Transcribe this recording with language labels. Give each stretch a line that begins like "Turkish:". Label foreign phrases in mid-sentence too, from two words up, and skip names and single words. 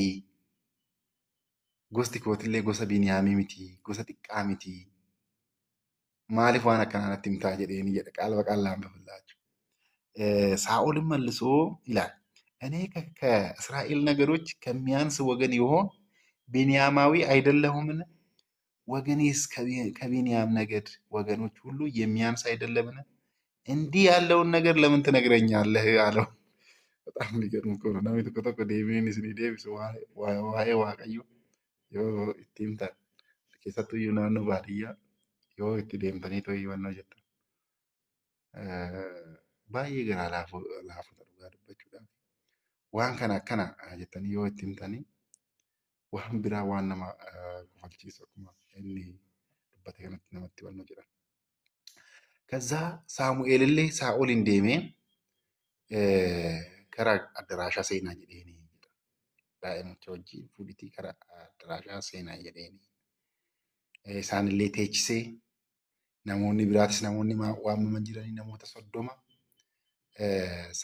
Oromo: Gosti kootillee gosa Biniyaamii miti. Gosa xiqqaa miti. Maaliif waan akkanaa natti himtaa jedheeni jedha
Amharic: ቃል በቃል ላንብብላችሁ። ሳኦልም መልሶ ይላል እኔ ከእስራኤል ነገዶች ከሚያንስ ወገን ይሆን ቢንያማዊ አይደለሁምን? ወገኔስ ከቢንያም ነገድ ወገኖች ሁሉ የሚያንስ አይደለምን? እንዲህ ያለውን ነገር ለምን ትነግረኛለህ አለው። በጣም የሚገርም እኮ ነው።
Oromo: ናሚ tokko tokko deebiin isinii deebisu waa'ee waaqayyo yoo itti himtan keessattuu iyyuu naannoo baadiyyaa yoo itti deemtanii too hubannoo jettan baay'ee garaa laafota dhugaa dubbachuudhaaf waan kana akkana jettanii yoo itti himtanii waan biraa waan nama kofalchiisu akkuma inni dubbate kanatti namatti hubannoo jedhan. ከዛ ሳሙኤልillee ሳኦልን deemee gara addaraashaa seenaa jedheeni jedha. Daa'immicha wajjin fuudhitii gara addaraashaa seenaa jedheeni. Isaanillee teechisee namoonni biraatis namoonni waamaman jiranii namoota 30.